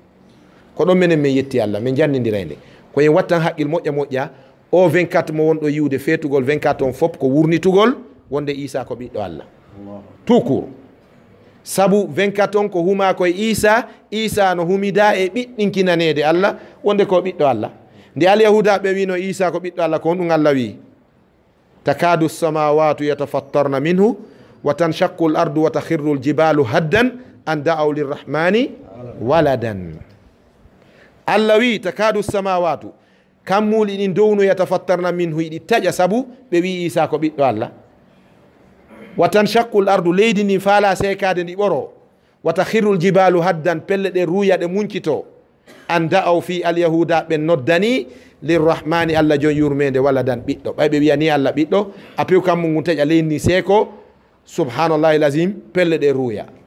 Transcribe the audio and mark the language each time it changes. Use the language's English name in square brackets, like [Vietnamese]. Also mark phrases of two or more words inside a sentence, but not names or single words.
[Fula] ko ɗon minen min yetti Allah min jannidirayde ko en wattan haqqil moƴƴa moƴƴa o 24 mo wonɗo yiwde fetugol 24 on fop ko wurnitugol wonde Isa ko ɓiɗɗo Allah [French] tout court [Fula] sabu 24 on ko huma koye Isa no humida e ɓiɗɗinkinanede Allah wonde ko ɓiɗɗo Allah nde alyahuda ɓe wino Isa ko ɓiɗɗo Allah ko ɗum Allah wi [Arabic] تكاد السماوات يتفطرن منه وتنشق الأرض وتخر الجبال هدا أن دعوا للرحمن ولدا [Fula] Allah wi [Arabic] تكاد السماوات [Fula] kammuli ɗin downo [Arabic] يتفطرن منه [Fula] iɗi taƴa sabu ɓe wi Isa ko ɓiɗɗo Allah [Arabic] وتنشق الأرض [Fula] leydi ndi faala sekade ndi ɓoro [Arabic] وتخر الجبال هدا [Fula] pelle ɗe ruya ɗe muncito [Arabic] أن دعوا [Fula] fi alyahuda ɓe noddani lirrahmani Allah jon yurmede waladan ɓiɗɗo ɓay ɓe wiyani Allah ɓiɗɗo a piw kammu ngun taƴa leydi ndi seeko subhanallahi lazim pelle ɗe ruya